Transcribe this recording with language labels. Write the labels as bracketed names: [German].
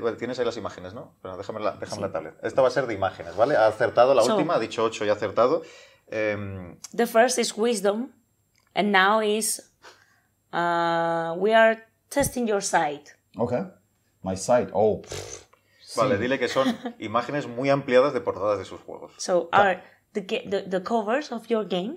[Spanish] Well, tienes ahí las imágenes, ¿no? Pero déjame la tablet. Esta va a ser de imágenes, ¿vale? Ha acertado la última, ha dicho 8 y ha acertado. [English] The first is wisdom, and now is we are testing your sight. Okay. My site. Oh. [Spanish] Vale, dile que son imágenes muy ampliadas de portadas de sus juegos. [English] So are the covers of your games,